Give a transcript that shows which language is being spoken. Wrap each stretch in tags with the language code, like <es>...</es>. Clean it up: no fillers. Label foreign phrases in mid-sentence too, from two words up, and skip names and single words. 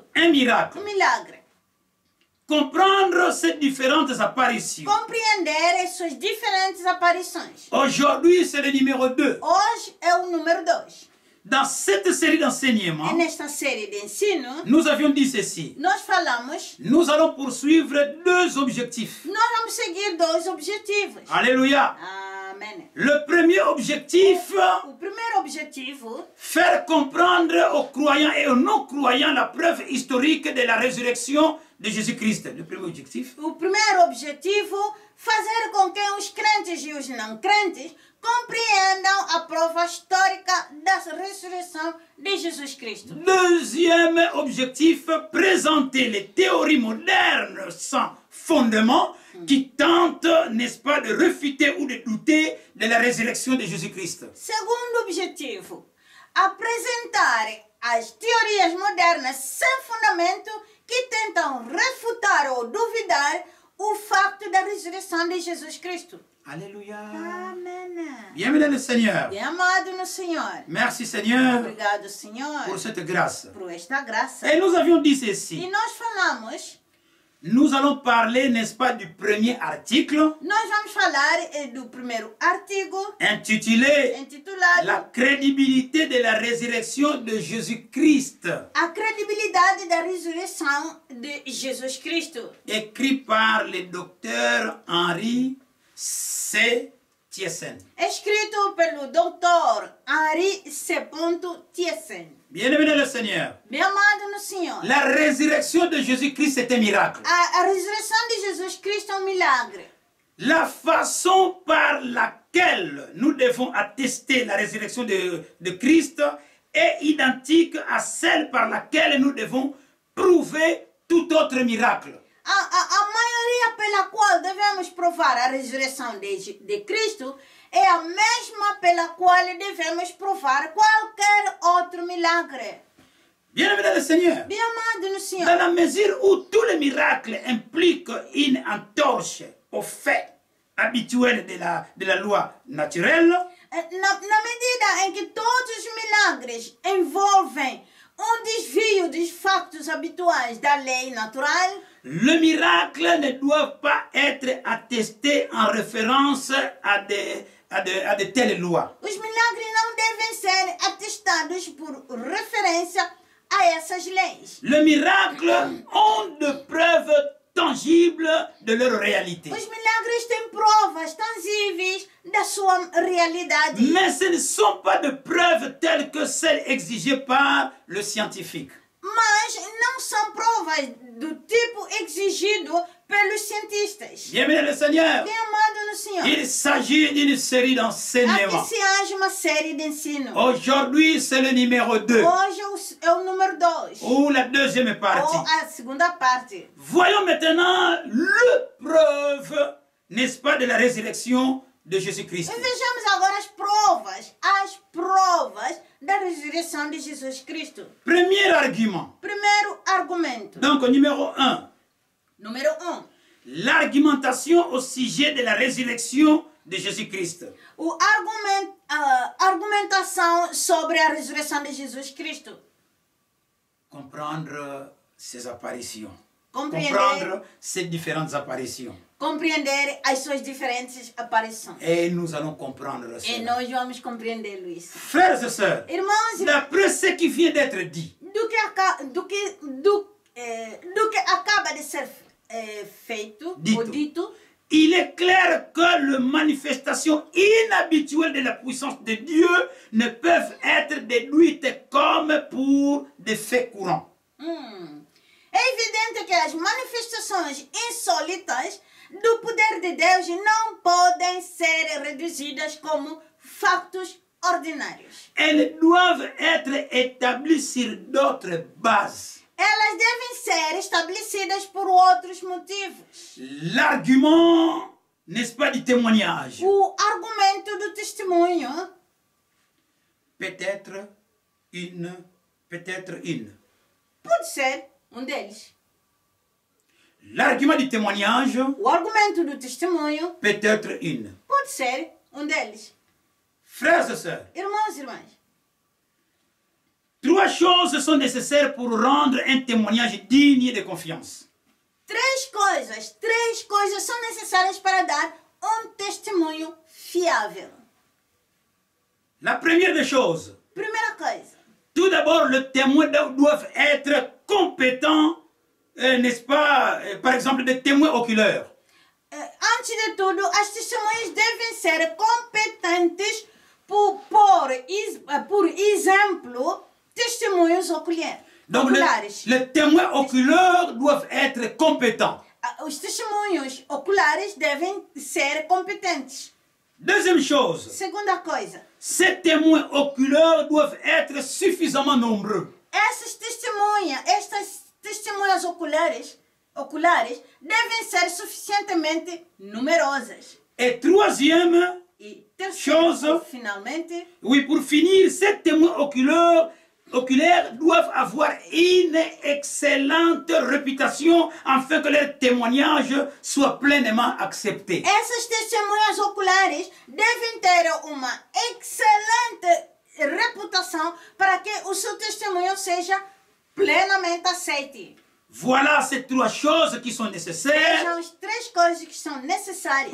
<fr>Un miracle.</fr> <pt>Milagre.</pt> <fr>Comprendre ces différentes apparitions.</fr> <pt>Compreender as suas diferentes aparições.</pt> <fr>Aujourd'hui, c'est le numéro 2.</fr> <pt>Hoje é o número 2.</pt> <fr>Dans cette série d'enseignements,</fr> <pt>Nesta série de ensino,</pt> <fr>nous avions dit ceci.</fr> <pt>nós falamos,</pt> <fr>Nous allons poursuivre deux objectifs.</fr> <pt>nós vamos seguir 2 objetivos.</pt> <fr>Alléluia.</fr> <pt>Amém.</pt> <fr>Le premier objectif,</fr> <pt>O primeiro objetivo</pt> <fr>faire comprendre aux croyants et aux non-croyants la preuve historique de la résurrection de Jésus-Christ. Le premier objectif.</fr> <pt>O primeiro objetivo, fazer com que os crentes e os não crentes compreendam a prova histórica da ressurreição de Jesus Cristo.</pt> <fr>Deuxième objectif, présenter les théories modernes sans fondement qui tentent, n'est-ce pas, de réfuter ou de douter de la résurrection de Jésus-Christ.</fr> <pt>Segundo objetivo, apresentar as teorias modernas sem fundamento que tentam refutar ou duvidar o facto da ressurreição de Jesus Cristo.</pt> <fr>Alléluia.</fr> <pt>Amém.</pt> <fr>Bienvenue le Seigneur.</fr> <pt>Bem amado no Senhor.</pt> <fr>Merci Seigneur</fr> <pt>Obrigado, Senhor,</pt> <fr>pour cette grâce.</fr> <pt>por esta graça.</pt> <fr>Et nous avions dit</fr> <pt>E</pt> <fr>ceci.</fr> <pt>nós falamos,</pt> <fr>Nous allons parler, n'est-ce pas, du premier article</fr> <pt>nós vamos falar do primeiro artigo</pt> <fr>intitulé</fr> <pt>intitulado</pt> <fr>La crédibilité de la résurrection de Jésus-Christ,</fr> <pt>A Credibilidade da Ressurreição de Jesus Cristo,</pt> <fr>écrit par le docteur Henri C. Thiessen.</fr> <pt>escrito pelo Dr. Henri C. Thiessen.</pt> <fr>Bien-aimé dans le Seigneur,</fr> <pt>Bem amado no Senhor,</pt> <fr>la résurrection de Jésus-Christ est un miracle.</fr> <pt>a ressurreição de Jesus Cristo é milagre.</pt> <fr>La façon par laquelle nous devons attester la résurrection de Christ est identique à celle par laquelle nous devons prouver tout autre miracle.</fr> <pt>A maioria pela qual devemos provar a ressurreição de Cristo é a mesma pela qual devemos provar qualquer outro milagre.</pt> <fr>Bien-aimé dans le Seigneur,</fr> <pt>Bem amado no Senhor,</pt> <fr>dans la mesure où tous les miracles impliquent une entorse aux faits habituels de la loi naturelle,</fr> <pt>na medida em que todos os milagres envolvem desvio dos fatos habituais da lei natural,</pt> <fr>le miracle ne doit pas être attesté en référence à de telles lois.</fr> <pt>os milagres não devem ser atestados citados por referência a essas leis.</pt> <fr>Les miracles ont de preuves tangibles de leur réalité.</fr> <pt>Os milagres têm provas tangíveis da sua realidade.</pt> <fr>Mais ce ne sont pas de preuves telles que celles exigées par le scientifique.</fr> <pt>Mas não são provas do tipo exigido pelos cientistas.</pt> <fr>Bien-aimé le Seigneur,</fr> <pt>Bem amado no Senhor.</pt> <fr>il s'agit d'une série d'enseignements.</fr> <pt>Aqui se age uma série de ensino.</pt> <fr>Aujourd'hui, c'est le numéro 2,</fr> <pt>Hoje é o número 2.</pt> <fr>ou la deuxième partie.</fr> <pt>Ou a segunda parte.</pt> <fr>Voyons maintenant le preuve, n'est-ce pas, de la résurrection de Jésus-Christ.</fr> <pt>E vejamos agora as provas da ressurreição de Jesus Cristo.</pt> <fr>Premier argument.</fr> <pt>Primeiro argumento.</pt> <fr>Donc, numéro 1.</fr> <pt>Número 1.</pt> <fr>L'argumentation au sujet de la résurrection de Jésus-Christ.</fr> <pt>Argumentação sobre a ressurreição de Jesus Cristo.</pt> <fr>Comprendre ses apparitions.</fr> <pt>Compreender.</pt> <fr>Comprendre ces différentes apparitions.</fr> <pt>Compreender as suas diferentes aparições.</pt> <fr>Et nous allons comprendre</fr> <pt>E</pt> <fr>cela.</fr> <pt>nós vamos compreendê-lo isso.</pt> <fr>Frères et sœurs,</fr> <pt>Irmãos,</pt> <fr>d'après ce qui vient d'être dit,</fr> <pt>do que acaba de ser feito, Dito. ou dito,</pt> <fr>il est clair que les manifestations inhabituelles de la puissance de Dieu ne peuvent être déduites comme pour des faits courants.</fr> <pt>É evidente que as manifestações insólitas do poder de Deus não podem ser reduzidas como fatos ordinários.</pt> <fr>Elles doivent être établies sur d'autres bases.</fr> <pt>Elas devem ser estabelecidas por outros motivos.</pt> <fr>L'argument, n'est-ce pas, du témoignage.</fr> <pt>O argumento do testemunho</pt> <fr>Peut-être une.</fr> <pt>pode ser deles.</pt> <fr>L'argument du témoignage</fr> <pt>O argumento do testemunho</pt> <fr>peut-être une.</fr> <pt>pode ser deles.</pt> <fr>Frères et sœurs,</fr> <pt>Irmãos e irmãs,</pt> <fr>3 choses sont nécessaires pour rendre un témoignage digne de confiance.</fr> <pt>três coisas são necessárias para dar testemunho fiável.</pt> <fr>La première des choses,</fr> <pt>Primeira coisa,</pt> <fr>tout d'abord, le témoin doit être compétent, n'est-ce pas, par exemple, des témoins oculaires.</fr> <pt>antes de tudo, as testemunhas devem ser competentes por exemplo, testemunhos</pt> <fr>Donc,</fr> <pt>oculares.</pt> <fr>les témoins oculaires doivent être compétents.</fr> <pt>Os testemunhos oculares devem ser competentes.</pt> <fr>Deuxième chose,</fr> <pt>Segunda coisa,</pt> <fr>ces témoins oculaires doivent être suffisamment nombreux.</fr> <pt>estas testemunhas oculares devem ser suficientemente numerosas.</pt> <fr>Et troisième,</fr> <pt>E terceiro,</pt> <fr>Chose.</fr> <pt>finalmente,</pt> <fr>oui, pour finir, ces témoins oculaires doivent avoir une excellente réputation afin que leur témoignage soit pleinement accepté.</fr> <pt>essas testemunhas oculares devem ter uma excelente reputação para que o seu testemunho seja plenamente aceite.</pt> <fr>Voilà ces 3 choses qui sont nécessaires</fr> <pt>São as 3 coisas que são necessárias</pt>